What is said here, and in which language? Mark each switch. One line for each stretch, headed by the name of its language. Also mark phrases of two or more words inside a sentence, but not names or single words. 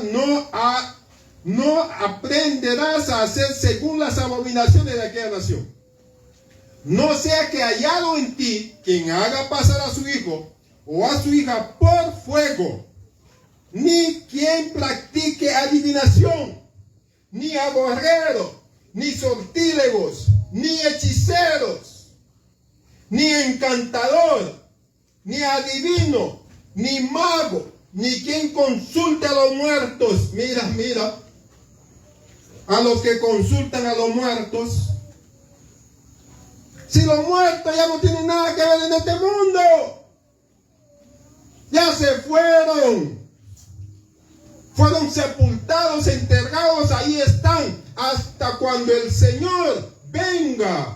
Spanish: No aprenderás a hacer según las abominaciones de aquella nación. No sea que hallado en ti quien haga pasar a su hijo o a su hija por fuego, ni quien practique adivinación, ni agorero, ni sortílegos, ni hechiceros, ni encantador, ni adivino, ni mago, ni quien consulte a los muertos. Mira, a los que consultan a los muertos. Si los muertos ya no tienen nada que ver en este mundo, ya se fueron sepultados, enterrados, ahí están, hasta cuando el Señor venga.